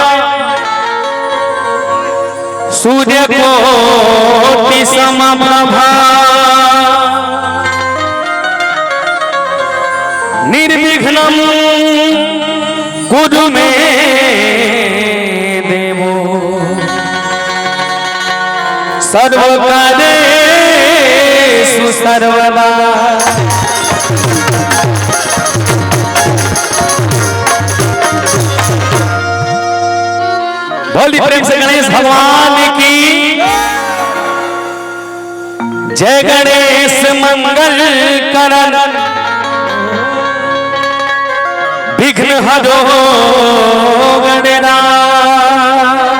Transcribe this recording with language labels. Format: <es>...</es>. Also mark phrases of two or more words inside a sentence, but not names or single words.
<sa>सूर्य कोटि समप्रभा निर्विघ्नं कुरु मे देवो सर्वकार्येषु सर्वदा।</sa> <hi>बोलिए प्रेम से गणेश भगवान की जय। गणेश मंगल करण विघ्न हरो गणनाथ।</hi>